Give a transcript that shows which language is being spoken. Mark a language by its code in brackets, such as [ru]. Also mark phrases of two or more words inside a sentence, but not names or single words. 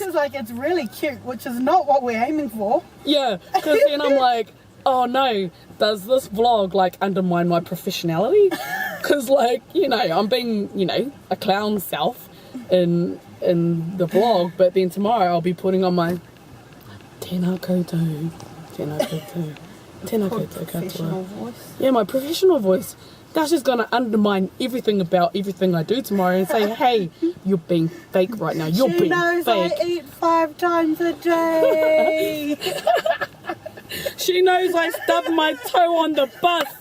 [en] She was like, "It's really cute," which is not what we're aiming for. Yeah, because then I'm like, "Oh no, does this vlog like undermine my professionality?" Because like, you know, I'm being, you know, a clown self in the vlog, but then tomorrow I'll be putting on my [mi] tēnā koutou, tēnā koutou, tēnā koutou katoa. [en] Voice. Yeah, my professional voice. That's just going to undermine everything about everything I do tomorrow and say, "Hey, you're being fake right now. You're being knows fake." I eat 5 times a day. She knows I stubbed my toe on the bus.